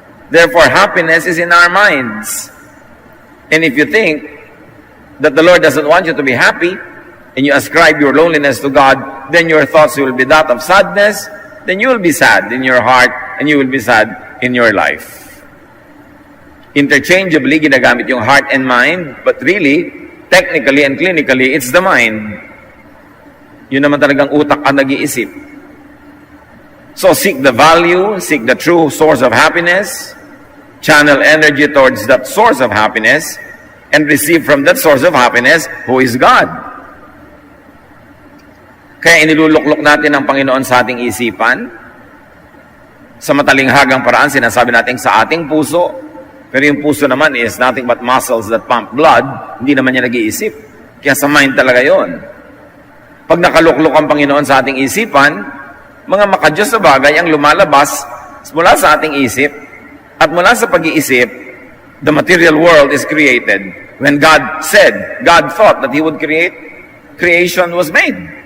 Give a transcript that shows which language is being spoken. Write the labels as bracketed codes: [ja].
[en] Therefore, happiness is in our minds. And if you think that the Lord doesn't want you to be happy, and you ascribe your loneliness to God, then your thoughts will be that of sadness, then you will be sad in your heart, and you will be sad in your life. Interchangeably, [tl] ginagamit yung [en] heart and mind, but really, technically and clinically, it's the mind. [tl] Yun naman talagang utak ang nag-iisip. [en] So seek the value, seek the true source of happiness, channel energy towards that source of happiness, and receive from that source of happiness, who is God. [tl] Kaya iniluluklok natin ang Panginoon sa ating isipan. Sa matalinghagang paraan, sinasabi natin sa ating puso, pero yung puso naman [en] is nothing but muscles that pump blood, [tl] hindi naman niya nag-iisip. Kaya sa mind talaga yon. Pag nakaluklok ang Panginoon sa ating isipan, mga makadiyos na bagay ang lumalabas mula sa ating isip, at mula sa pag-iisip, [en] the material world is created. When God said, God thought that He would create, creation was made.